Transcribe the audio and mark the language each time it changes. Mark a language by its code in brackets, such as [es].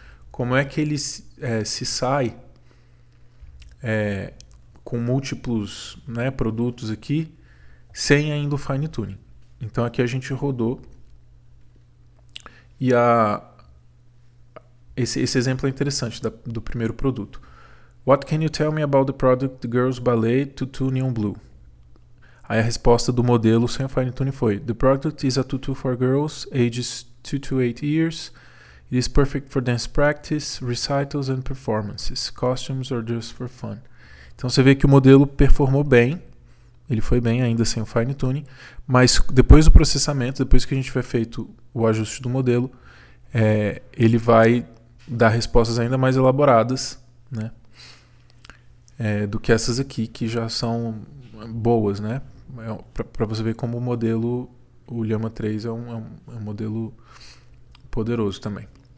[pt] Como é que ele se sai com múltiplos, né, produtos aqui, sem ainda o fine tuning. Então aqui a gente rodou e esse exemplo é interessante do primeiro produto. [en] What can you tell me about the product The Girls Ballet Tutu Neon Blue? [pt] Aí a resposta do modelo sem o fine tuning foi: [en] The product is a tutu for girls ages 2 to 8 years. It is perfect for dance practice, recitals and performances, costumes or just for fun. [pt] Então você vê que o modelo performou bem, ele foi bem ainda sem o fine tuning, mas depois do processamento, depois que a gente tiver feito o ajuste do modelo, ele vai dar respostas ainda mais elaboradas, né, do que essas aqui, que já são boas, né, para você ver como o modelo, o Llama 3 é um modelo poderoso também.